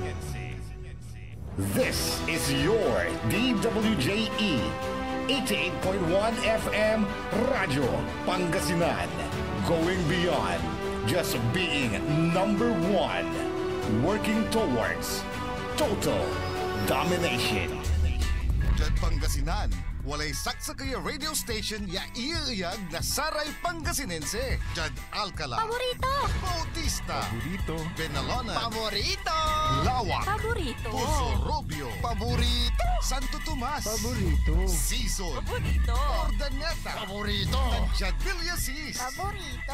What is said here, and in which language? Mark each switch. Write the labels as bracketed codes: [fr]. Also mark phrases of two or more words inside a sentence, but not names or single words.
[en] This is your DWJE 88.1 FM Radio Pangasinan, going beyond just being number one, working towards total domination. [pag] Diyan Pangasinan, walay saksa kaya radio station ya iiyag na Saray Pangasinense. Diyan Alcala. Paborito. Bautista. Paborito. Benalona. Paborito. Lawak. Paborito. Puso Robio. Paborito. Santo Tomas. Paborito. Season. Paborito. Ordaneta. Paborito. Tansyad Villasis. Paborito.